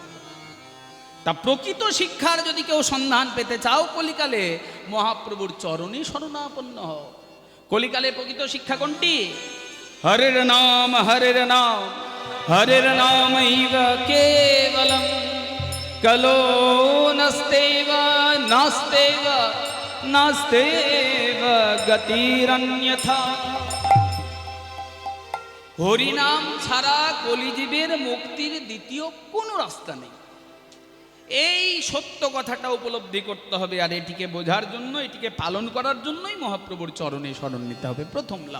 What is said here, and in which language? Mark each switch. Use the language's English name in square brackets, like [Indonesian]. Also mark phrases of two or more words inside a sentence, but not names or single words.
[Bangla] তা প্রকৃত শিক্ষার যদি কেউ সন্ধান পেতে চাও, কলিকালে মহাপ্রভুর চরণে শরণাপন্ন হও। কলিকালে প্রকৃত শিক্ষা কোনটি? [Sanskrit] হরের নাম, হরের নাম, হরের নামৈব কেবলম, কলো নাস্তেব নাস্তেব নাস্তেব গতিরন্যথা। [Bangla] হরিনাম ছাড়া কলিজীবের মুক্তির দ্বিতীয় কোনো রাস্তা নেই। এই সত্য কথাটা উপলব্ধি করতে হবে, আর এটিকে বোঝার জন্য, এটিকে পালন করার জন্যই মহাপ্রভুর চরণে শরণ নিতে হবে, প্রথম লাভ।